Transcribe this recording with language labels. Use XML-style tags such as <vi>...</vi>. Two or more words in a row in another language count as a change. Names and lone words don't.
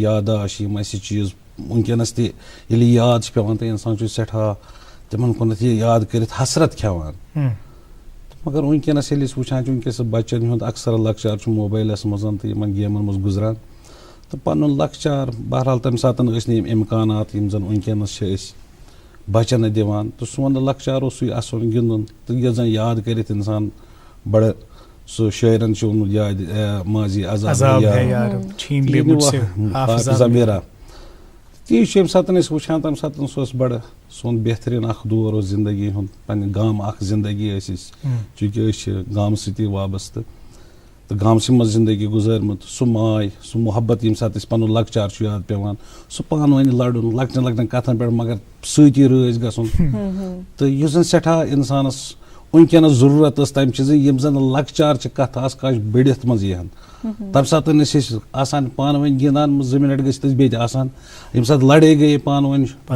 <ks>یاداش یِم اَسہِ چیٖز وٕنکٮ۪نس تہِ ییٚلہِ یاد چھِ پٮ۪وان تہٕ اِنسان چھُ سٮ۪ٹھاہ تِمن کُنتھ یہِ یاد کٔرِتھ حسرت کھٮ۪وان مگر وٕنکٮ۪نس ییٚلہِ أسۍ وٕچھان چھِ وٕنکٮ۪س بچن ہُنٛد اکثر لۄکچار چھُ موبایلس منٛز تہٕ یِمن گیمن منٛز گُزران تہٕ پنُن لۄکچار بہرحال تمہِ ساتہٕ ٲسۍ نہٕ یِم اِمکانات یِم زن وٕنکٮ۪نس چھِ أسۍ بچن دِوان تہٕ سون لۄکچار اوس سُے اَسُن گِنٛدُن تہٕ یۄس زن یاد کٔرِتھ اِنسان بڑٕ سُہ شٲعرن چھُ ووٚنمُت یاد ماضی عذاب میرا تی چھُ ییٚمہِ ساتہٕ أسۍ وٕچھان تمہِ ساتہٕ سُہ اوس بڑٕ سون بہتریٖن اکھ دور اوس زندگی ہُنٛد پننہِ گامہٕ اکھ زندگی ٲسۍ أسۍ چوٗنٛکہِ أسۍ چھِ گامہٕ سۭتی وابستہٕ تہٕ گامسٕے منٛز زندگی گُزٲرمٕژ سُہ ماے سُہ محبت ییٚمہِ ساتہٕ أسۍ پنُن لۄکچار چھُ یاد پٮ۪وان سُہ پانہٕ ؤنۍ لڑُن لۄکٹٮ۪ن لۄکٹٮ۪ن کتھن پٮ۪ٹھ مگر سۭتی رٲزۍ گژھُن تہٕ یُس زن سٮ۪ٹھاہ انسانس وٕنکٮ۪نس ضروٗرت ٲس تمہِ چیٖزٕچ یِم زن لۄکچارچہِ کتھٕ آسہٕ کاش بٔڑِتھ منٛز یِہن تمہِ ساتہٕ ٲسۍ أسۍ آسان پانہٕ ؤنۍ گِنٛدان 2 مِنٹ گٔژھِتھ ٲسۍ بیٚیہِ تہِ آسان ییٚمہِ ساتہٕ لڑٲے گٔیے پانہٕ ؤنۍ</ks>